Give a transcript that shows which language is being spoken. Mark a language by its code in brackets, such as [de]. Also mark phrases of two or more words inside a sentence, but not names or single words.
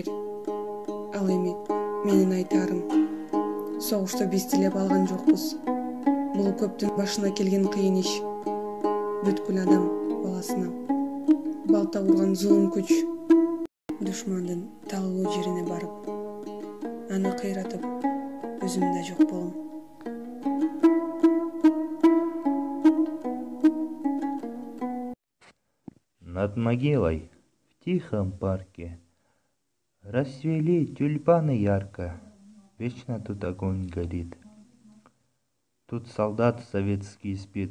[ky] Ал эми менин айтарым, согушта биз тилеп алган жокпуз. Бул көптүн башына келген кыйын иш. Бүткүл адам баласына балта урган зулум күч душмандын талуу жерине барып, аны кыйратып, өзүм да жок болом. [ru] Над могилой в тихом парке расцвели тюльпаны ярко, вечно тут огонь горит. Тут солдат советский спит.